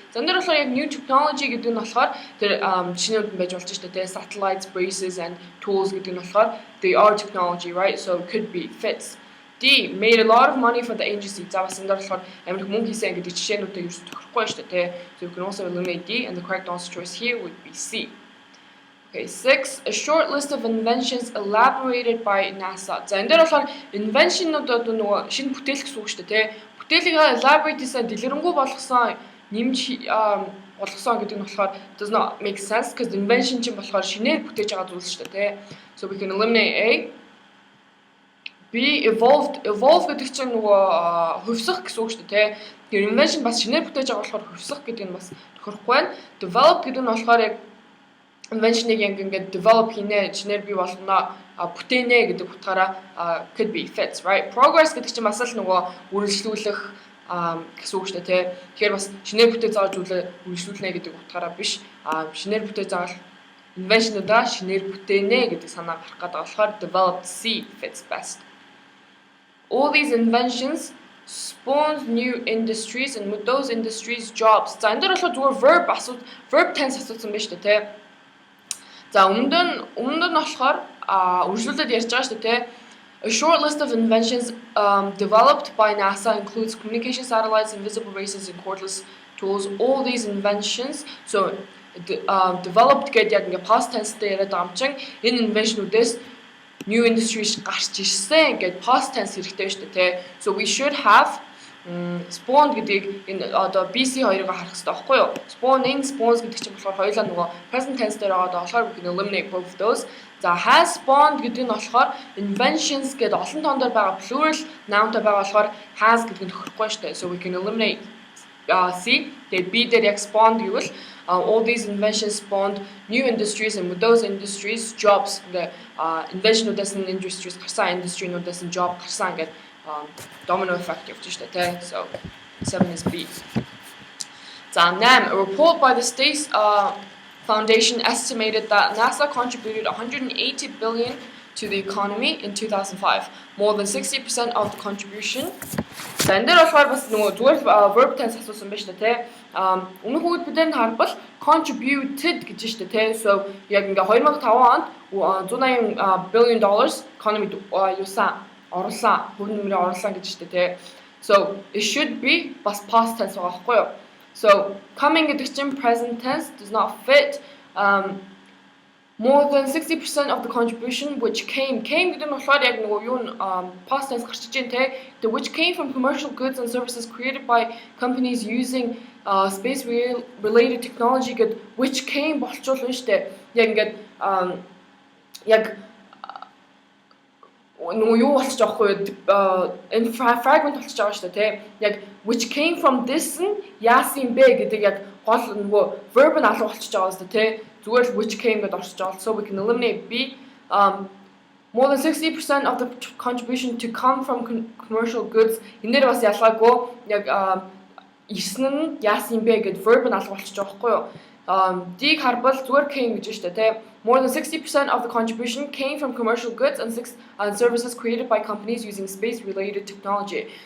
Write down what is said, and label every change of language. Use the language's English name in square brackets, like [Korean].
[Mongolian] За энэ дээр болохоор яг new technology гэдэг нь болохоор тэр жишээнүүд байж болж шүү дээ. [English] Satellites, braces, and tools [Mongolian] гэдэг нь болохоор [English] they are technology, right? So it could be fits. D. Made a lot of money for the agency. [Mongolian] За бас энэ дээр болохоор амар их мөнгө хийсэн гэдэг жишээнүүдтэй ерөөсөө тохирохгүй шүү дээ. [English] So you can also eliminate D, and the correct answer choice here would be C. Okay, 6. A short list of inventions elaborated by NASA. [Mongolian] За энэ дээр болохоор invention-уудад нөгөө шинэ бүтээл гэсэн үг шүү дээ. Бүтээлийг elaborate гэсэн дэлгэрэнгүй болгосон нэмж болгосон гэдэг нь болохоор [English] does not make sense because [Mongolian] invention чинь болохоор шинээр бүтээж байгаа зүйл шүү дээ. [English] So we can eliminate A. [Mongolian] B evolve гэдэг чинь нөгөө хувьсах гэсэн үг шүү дээ. Тэгэхээр invention бас шинээр бүтээж байгаа болохоор хувьсах гэдэг нь бас тохирохгүй байна. Develop гэдэг нь болохоор яг invention-ыг ингээд develop хийнэ, шинээр бий болгоно, бүтээнэ гэдэг утгаараа [English] could be fits, right? [Mongolian] Progress гэдэг чинь бас л нөгөө үргэлжлүүлэх гэсэн үг шүү дээ. Тэгэхээр бас шинээр бүтээж зааж үргэлжлүүлнэ гэдэг утгаараа биш. Шинээр бүтээж заавал invention-удаа шинээр бүтээнэ гэдэг санаа гарах гэдэг болохоор developed C fits best. [English] All these inventions spawns new industries and with those industries jobs. [Mongolian] За энэ дээр болохоор зүгээр verb tense асуусан байна шүү дээ. За өмнөд нь болохоор үргэлжлүүлээд ярьж байгаа шүү дээ. [English] A short list of inventions developed by NASA includes communication satellites, invisible races, and cordless tools. All these inventions, so developed [Mongolian] гэдэг яг ингээ past tense дээр яриад байгаа юм чинь энэ invention-үүдээс new industries гарч ирсэн гэдэг past tense хэрэгтэй шүү дээ. [English] So we should have spawned [Mongolian] гэдгийг энэ одоо BC 2-ыг харах хэрэгтэй байхгүй юу? Spawning, spawns гэдэг чинь болохоор хоёулаа нөгөө present tense дээр байгаа болохоор [English] we can eliminate both of those. [Mongolian] За has spawned гэдэг нь болохоор inventions гэдэг олон тоон дээр байгаа plural noun-тай байгаа болохоор has гэдэг нь тохирохгүй шүү дээ. [English] So we can eliminate C. [Mongolian] Тэгээд B дээр яг spawned гэвэл [English] all these inventions spawned new industries and with those industries jobs. [Mongolian] The invention-уудаас нь industries гарсан, industry-нуудаас нь job гарсан гэдэг domino effect явж шүү дээ. [English] So 7 is B. За 8. A report by the Space Foundation estimated that NASA contributed 180 billion to the economy in 2005. More than 60% of the contribution. [Mongolian] За энэ дээр болохоор бас нөгөө зүгээр verb tense асуусан байна шүү дээ. Өмнөх үед бид энэ харбал contributed гэж шүү дээ. So яг ингээ 2005 онд 180 billion dollars economy юусан оруулсан, хувь нэмрээ оруулсан гэж шүү дээ. [English] So it should be [Mongolian] бас past tense байгаа байхгүй юу? [English] So coming гэдэг чинь present tense does not fit. [Mongolian] More than 60% of the contribution which came гэдэг нь болохоор яг нөгөө юу past tense гарч иж дээ. [English] The which came from commercial goods and services created by companies using space related technology [Mongolian] гэдэг which came болчихвол нь штэ. Яг ингээд яг нөгөө юу болчих жоохгүй энэ fragment болчих байгаа штэ тий. Яг which came from this нь яасан бэ гэдэг яг гол нөгөө verb нь алга болчих байгаа штэ тий. Зүгээр which came гэдэг орчиж байгаа. [English] So we can eliminate B. More than 60% of the contribution to come from commercial goods. [Mongolian] Энэ дээр бас ялгаагүй яг ирсэн нь яасан бэ гэдэг verb нь алга болчих байгаа байхгүй юу? D-г харбал зүгээр came гэж штэ тий. [English] More than 60% of the contribution came from commercial goods and services created by companies using space-related technology.